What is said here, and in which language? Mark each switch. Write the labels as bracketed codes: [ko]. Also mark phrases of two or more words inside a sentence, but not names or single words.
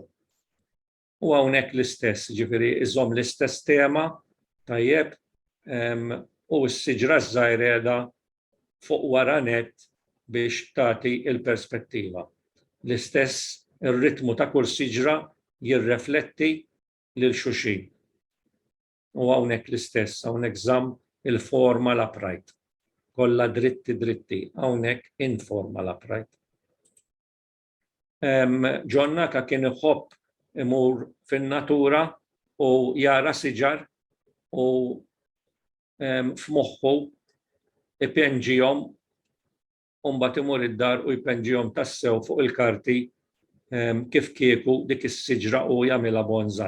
[mt] U hawnhekk l-istess, ġifieri iżomm l-istess tema tajjeb u s-siġra żgħira fuq wara nett biex tagħti il-perspettiva. L-istess ir-ritmu ta' kull siġra jirrefletti lil xulxin. U hawnhekk l-istess, hawnhekk żamm il- [en] formal upright. [mt] Kollha dritti, hawnhekk [en] informal upright. [mt] John Naka kien iħobb imur fin-natura u jara siġar u f'moħħu ipenġihom u mbagħad imur id-dar u jpenġihom tassew fuq il-karti kif kieku dik is-siġra u jagħmilha bonsai.